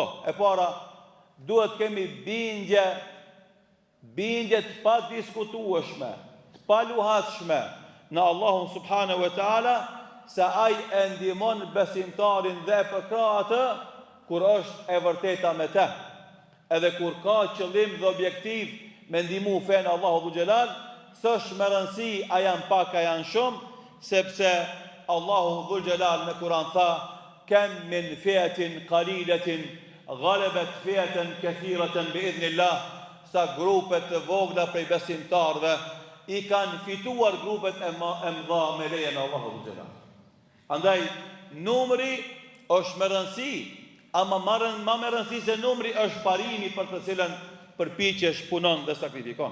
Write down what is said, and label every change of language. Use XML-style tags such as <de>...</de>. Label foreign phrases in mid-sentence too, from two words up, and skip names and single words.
<sq>E para, duhet kemi bindje të padiskutueshme, të paluhatshme në Allahun</sq> <ar>سبحانه وتعالى,</ar> <sq>se ai e ndihmon besimtarin dhe e përkrah atë kur është e vërteta me të. Edhe kur ka qëllim dhe objektiv me ndihmu fenë Allahu dhu xhelal, s'është me rëndësi a janë pak a janë shumë, sepse Allahu dhu xhelal në Kur'an tha:</sq> <ar>"كم من فئة قليلة غلبت فئة كثيرة بإذن الله",</ar> <sq>sa grupet të vogla prej besimtarëve i kanë fituar grupet e mëdha me lejen e Allahu dhu xhelal. Andaj numri është me rëndësi, ama ma me rëndësi se numri është parimi për të cilën përpiqesh, punon dhe sakrifikon.</sq>